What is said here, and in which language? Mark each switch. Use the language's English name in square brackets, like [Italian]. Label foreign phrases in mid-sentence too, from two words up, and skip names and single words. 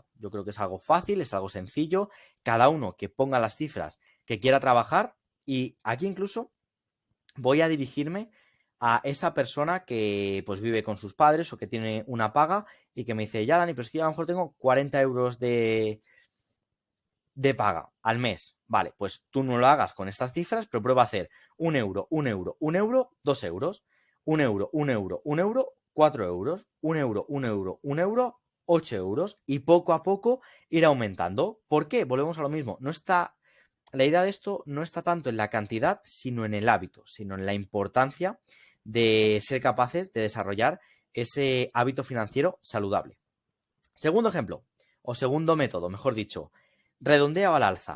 [Spanish] Yo creo que es algo fácil, es algo sencillo. Cada uno que ponga las cifras que quiera trabajar y aquí incluso voy a dirigirme a esa persona que pues vive con sus padres o que tiene una paga y que me dice, ya Dani, pero es que yo a lo mejor tengo 40 euros de paga al mes. Vale, pues tú no lo hagas con estas cifras, pero prueba a hacer 1 euro, 1 euro, 1 euro, 2 euros, 1 euro, 1 euro, 1 euro, 4 euros, 1 euro, 1 euro, 1 euro, 8 euros y poco a poco ir aumentando. ¿Por qué? Volvemos a lo mismo. La idea de esto no está tanto en la cantidad, sino en el hábito, sino en la importancia de ser capaces de desarrollar ese hábito financiero saludable. Segundo ejemplo, o segundo método, mejor dicho, redondeo al alza.